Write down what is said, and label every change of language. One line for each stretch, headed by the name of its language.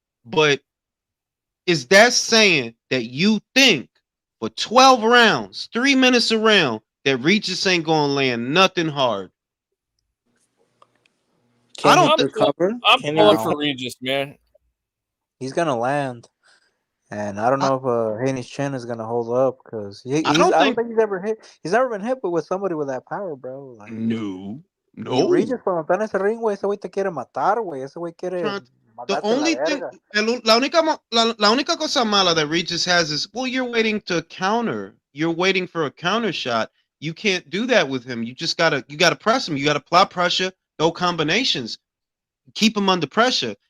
English: But is that saying that you think for 12 rounds, 3 minutes a round, that Regis ain't gonna land nothing hard? I'm pulling for Regis, man. He's gonna land, and I don't know if Haney's chin is gonna hold up because I don't think he's ever hit. He's never been hit, but with somebody with that power, bro. Like, no.
Spanish: Regis cuando está en ese ring, güey, ese güey te quiere matar, güey. Ese güey quiere.
English: The only thing,
Spanish: la única cosa mala
English: that Regis has is, well, you're waiting to counter. You're waiting for a counter shot. You can't do that with him. You gotta press him. You gotta apply pressure, throw combinations, keep him under pressure.